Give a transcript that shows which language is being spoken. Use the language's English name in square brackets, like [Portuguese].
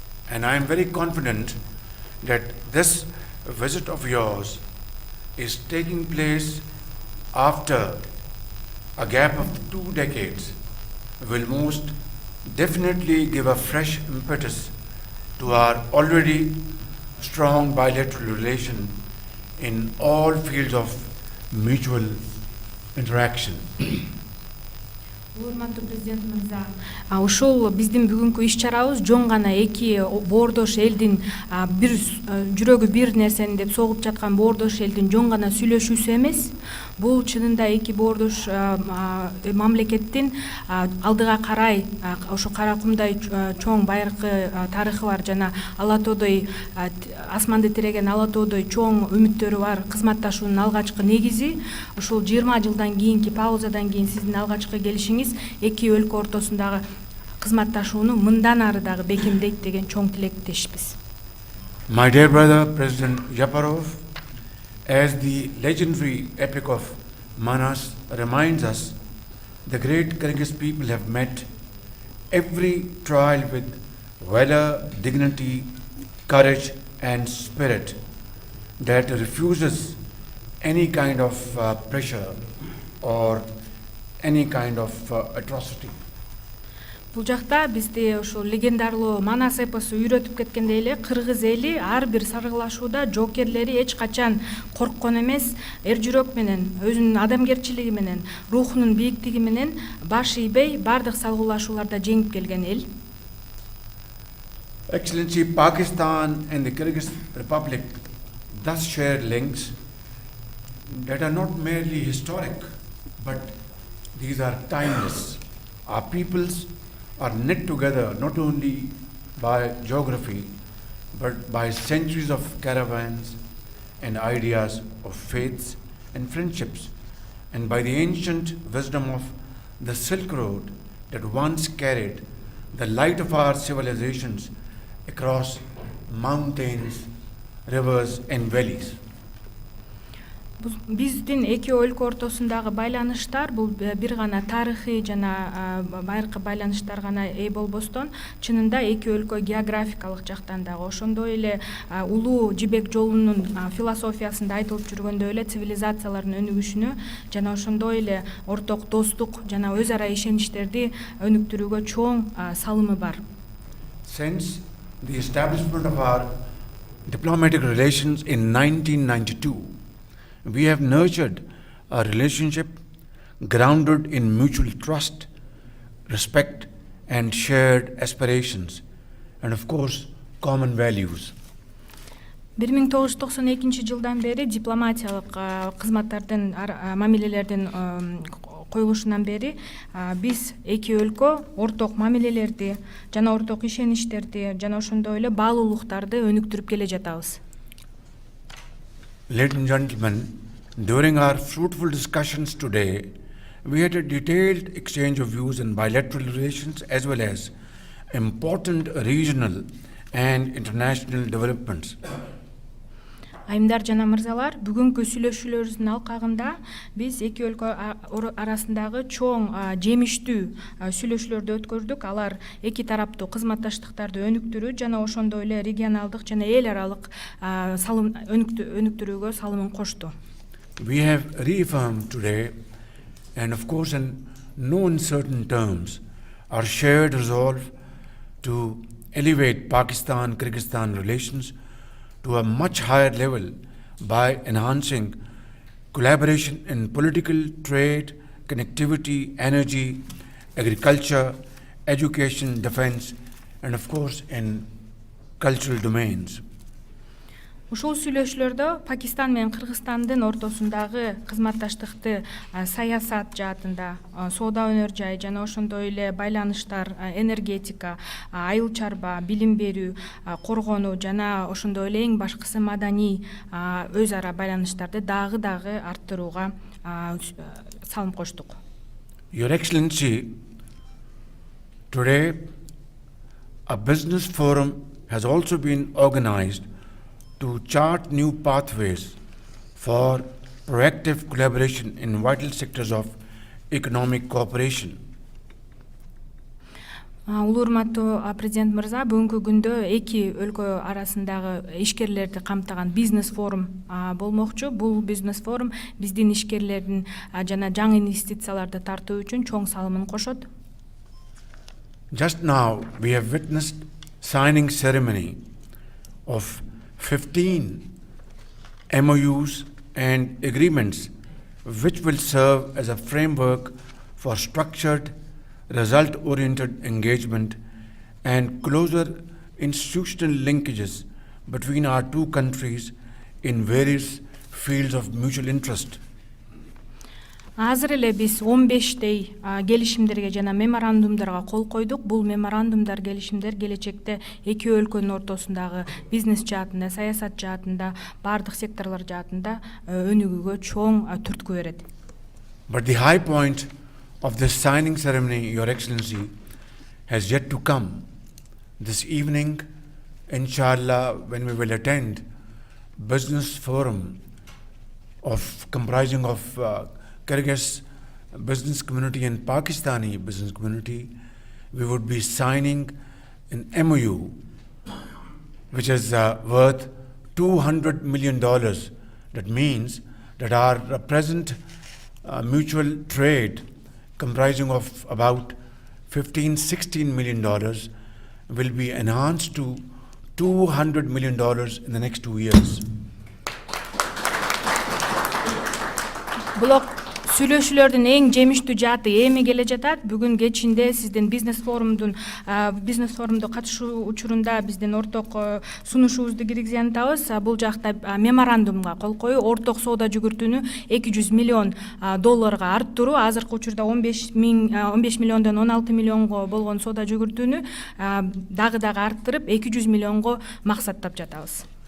[English] And I am very confident that this visit of yours is taking place after a gap of 2 decades will most definitely give a fresh impetus to our already strong bilateral relation in all fields of mutual interaction. [Kyrgyz] Урматтуу президент мырза, ушул биздин бүгүнкү иш чарабыз жөн гана эки боордош элдин бир жүрөгү бир нерсени деп согуп жаткан боордош элдин жөн гана сүйлөшүүсү эмес. Бул чынында эки боордош мамлекеттин алдыга карай ошо Каракумдай чоң байыркы тарыхы бар жана Ала тоодой асманды тиреген Ала тоодой чоң үмүттөрү бар кызматташуунун алгачкы негизи. Ушул 20 жылдан кийинки паузадан кийин сиздин алгачкы келишиңиз эки өлкө ортосундагы кызматташууну мындан ары дагы бекемдейт деген чоң тилектешпиз. [English] My dear brother, President Japarov, as the legendary epic of Manas reminds us, the great Kyrgyz people have met every trial with valor, dignity, courage, and spirit that refuses any kind of pressure or any kind of atrocity. [Kyrgyz] Бул жакта бизди ошо легендарлуу Манас эпосу үйрөтүп кеткендей эле кыргыз эли ар бир саргылашууда жоокерлери эч качан корккон эмес, эр жүрөк менен, өзүнүн адамгерчилиги менен, рухунун бийиктиги менен баш ийбей бардык салгылашууларда жеңип келген эл. [English] Excellency, Pakistan and the Kyrgyz Republic thus share links that are not merely historic, but these are timeless. Our peoples are knit together not only by geography, but by centuries of caravans and ideas of faiths and friendships, and by the ancient wisdom of the Silk Road that once carried the light of our civilizations across mountains, rivers, and valleys. [Kyrgyz] Биздин эки өлкө ортосундагы байланыштар бул бир гана тарыхый жана байыркы байланыштар гана ээ болбостон, чынында эки өлкө географикалык жактан дагы ошондой эле улуу жибек жолунун философиясында айтылып жүргөндөй эле цивилизациялардын өнүгүшүнө жана ошондой эле орток достук жана өз ара ишеничтерди өнүктүрүүгө чоң салымы бар. [English] Since the establishment of our diplomatic relations in 1992, we have nurtured a relationship grounded in mutual trust, respect, and shared aspirations, and of course, common values. [Kyrgyz] 1992 жылдан бери дипломатиялык кызматтардын мамилелердин коюлушунан бери биз эки өлкө орток мамилелерди жана орток ишеничтерди жана ошондой эле баалуулуктарды өнүктүрүп келе жатабыз. [English] Ladies and gentlemen, during our fruitful discussions today, we had a detailed exchange of views in bilateral relations as well as important regional and international developments. [Kyrgyz] Айымдар жана мырзалар, бүгүнкү сүйлөшүүлөрүбүздүн алкагында биз эки өлкө арасындагы чоң жемиштүү сүйлөшүүлөрдү өткөрдүк. Алар эки тараптуу кызматташтыктарды өнүктүрүү жана ошондой эле регионалдык жана эл аралык салым өнүктүрүүгө салымын кошту. [English] We have reaffirmed today, and of course in no uncertain terms, our shared resolve to elevate Pakistan-Kyrgyzstan relations to a much higher level by enhancing collaboration in political, trade, connectivity, energy, agriculture, education, defense, and of course in cultural domains. [Kyrgyz] Ушул сүйлөшүүлөрдө Пакистан менен Кыргызстандын ортосундагы кызматташтыкты саясат жаатында, соода өнөр жай жана ошондой эле байланыштар, энергетика, айыл чарба, билим берүү, коргонуу жана ошондой эле эң башкысы маданий өз ара байланыштарды дагы арттырууга салым коштук. [English] Your Excellency, today a business forum has also been organized to chart new pathways for proactive collaboration in vital sectors of economic cooperation. [Kyrgyz] Улуу урматтуу президент мырза, бүгүнкү күндө эки өлкө арасындагы ишкерлерди камтыган бизнес форум болмокчу. Бул бизнес форум биздин ишкерлердин жана жаңы инвестицияларды тартуу үчүн чоң салымын кошот. [English] Just now we have witnessed signing ceremony of 15 MOUs and agreements which will serve as a framework for structured, result-oriented engagement and closer institutional linkages between our two countries in various fields of mutual interest. [Kyrgyz] Азыр эле биз 15 келишимдерге жана меморандумдарга кол койдук. Бул меморандумдар, келишимдер келечекте эки өлкөнүн ортосундагы бизнес жаатында, саясат жаатында, бардык секторлор жаатында өнүгүүгө чоң түрткү берет. [English] But the high point of this signing ceremony, Your Excellency, has yet to come. This evening, inshallah, when we will attend business forum comprising of Kyrgyz business community and Pakistani business community, we would be signing an MOU which is worth $200 million. That means that our present mutual trade comprising of about $15-16 million will be enhanced to $200 million in the next 2 years. Блок [Kyrgyz] Сүйлөшүүлөрдүн эң жемиштүү жааты эми келе жатат. Бүгүн кечинде сиздин бизнес форумду катышуу учурунда биздин орток сунушубузду киргизген атабыз. Бул жакта меморандумга кол коюу, орток соода жүгүртүүнү $200 миллион арттыруу, азыркы учурда 15 миллиондон 16 миллионго болгон соода жүгүртүүнү дагы арттырып 200 миллионго максаттап жатабыз.